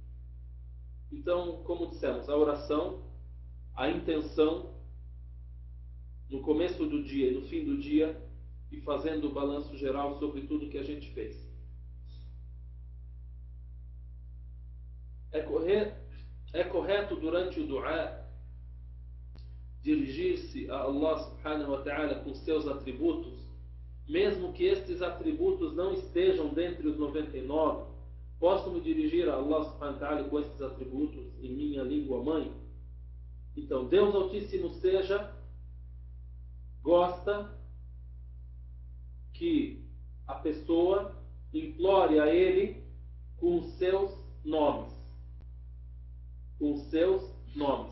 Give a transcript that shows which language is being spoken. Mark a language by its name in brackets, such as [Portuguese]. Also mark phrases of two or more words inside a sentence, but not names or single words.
[Portuguese] Então, como dissemos, a oração, a intenção, no começo do dia e no fim do dia, e fazendo o balanço geral sobre tudo que a gente fez. É correto durante o du'a dirigir-se a [Arabic] الله سبحانه وتعالى [Portuguese] com seus atributos, mesmo que estes atributos não estejam dentre os 99, posso me dirigir a [Arabic] الله سبحانه وتعالى [Portuguese] com estes atributos em minha língua mãe? Então, Deus Altíssimo gosta que a pessoa implore a Ele com os seus nomes. Com os seus nomes.